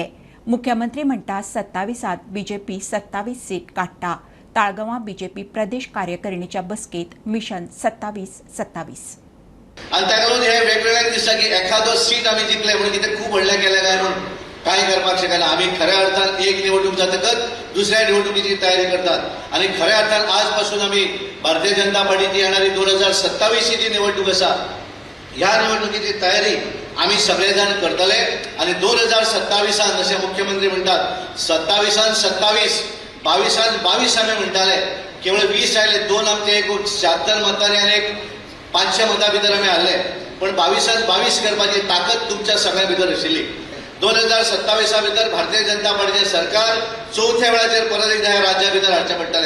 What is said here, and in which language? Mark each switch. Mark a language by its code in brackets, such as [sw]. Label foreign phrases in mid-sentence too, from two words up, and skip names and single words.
[kok] मुख्यमंत्री म्हणटा 27त बीजेपी 27 सीट काडटा. ताळगांवां बीजेपी प्रदेश कार्यकारिणीच्या बसकेत मिशन 27-27. आणि ताका हे वेगवेगळ्या दिसता की एखादो सीट आम्ही जिंकले म्हणून कितें खूब व्हडलें केलें काय म्हणून काय करपाक शकना. आम्ही खऱ्या अर्थान एक निवडणूक जातकच दुसऱ्या निवडणुकीची तयारी करतात. आणि खऱ्या अर्थान आजपासून आम्ही भारतीय जनता पार्टीची येणारी 2027 जी निवडणूक आसा, ह्या निवडणुकीची तयारी आम्ही सगळेजण करतले. आणि 2027 जसे मुख्यमंत्री म्हणतात 27 22 आम्ही म्हणटाले. केवळ 20 आयले. 2 आमचे एक 76 मतांनी आणि एक 500 मतां भितर आम्ही हारले. पण 22 करपाची ताकद तुमच्या सगळ्या भितर आशिल्ली. 2027 भितर भारतीय जनता पार्टीचे सरकार चौथ्या वेळाचेर परत एकदा ह्या राज्या भितर हाडचें पडटलें.